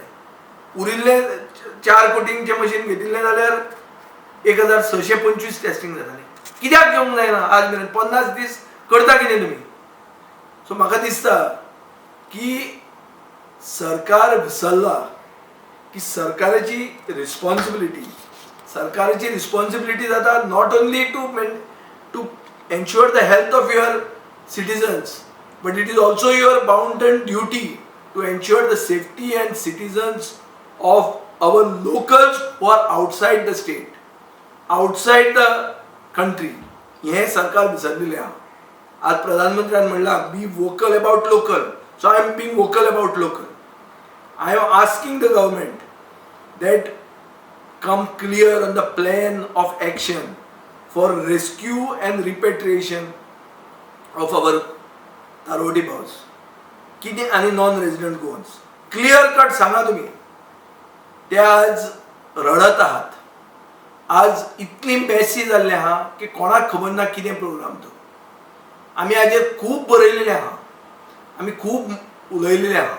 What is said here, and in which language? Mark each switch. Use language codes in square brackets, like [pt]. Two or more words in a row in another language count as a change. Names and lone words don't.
[kok] उरिल्ले 4 कोटींचे मशीन घेतिल्लें जाल्यार 1625 टेस्टिंग जातालें. कित्याक घेवंक जायना आज मेरेन? 50 दीस करता कितें तुमी? सो म्हाका दिसता की सरकार विसरला की सरकाराची रिस्पॉन्सिबिलिटी जाता [en] not only to ensure the health of your citizens, but it is also your bounden duty to ensure the safety and citizens of our locals who are outside the state, outside the country. [kok] हे सरकार विसरलेले आहा. आज प्रधानमंत्र्यान म्हणला [en] be vocal about local. so I am being vocal about local. I am asking the government that come clear on the plan of action for rescue and repatriation of our Tarodi Baus, [mr] किती आणि [en] non resident Goans. clear cut [mr] सांगा तुम्ही. ते आज रडत आहात. [kok] आज इतली मॅसी जाल्ले आहा की कोणाक खबर ना कितें प्रोग्राम तो. आमी हाजेर खूब बरयलेले आहा, आमी खूब उलयलेले आहा.